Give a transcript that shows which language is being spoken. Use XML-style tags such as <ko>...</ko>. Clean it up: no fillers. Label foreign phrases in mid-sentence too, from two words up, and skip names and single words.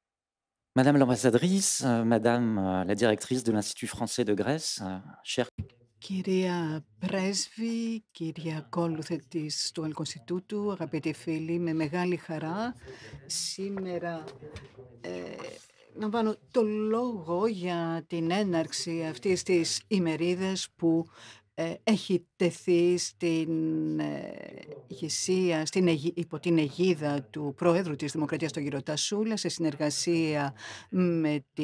<fr>Madame l'ambassadrice, Madame la directrice de l'Institut français de Grèce, chers Κυρία</fr> <el>Πρέσβη, κυρία Κόλουθε του Αλκονστιτούτου, αγαπητοί φίλοι, με μεγάλη χαρά σήμερα λαμβάνω το λόγο για την έναρξη αυτής της ημερίδας που έχει τεθεί στην ηγεσία, υπό την αιγίδα του Προέδρου της Δημοκρατίας, τον κύριο Τασούλα, σε συνεργασία με</el>